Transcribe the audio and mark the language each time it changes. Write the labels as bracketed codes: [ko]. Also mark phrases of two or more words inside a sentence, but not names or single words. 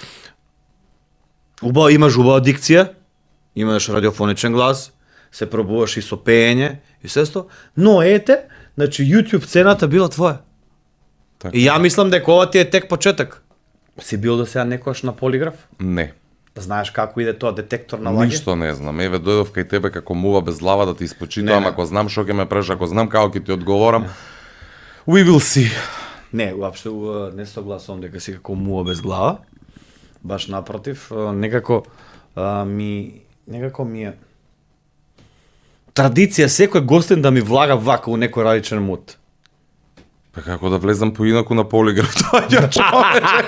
[mk] Имаш убава дикција, имаш радиофоничен глас, се пробуваш и со пеење и сесто, но значи YouTube цената била твоја. Така. И ја мислам дека ова ти е тек почеток. Си бил до сега некојаш на полиграф? Не. Знаеш како иде тоа детектор на лаги? Ништо не знам. Еве дојдов кај тебе како мува без глава да ти испочитувам, ако знам што ќе ме преш, ако знам како ќе ти одговорам. [en] We will see. [mk] Не, уопшто не согласувам дека си како мува без глава. Баш напротив, некако ми е традиција секој гостин да ми влага вака у некој различен мут. Па како да влезам поинаку на полиграф, тоа ја човече.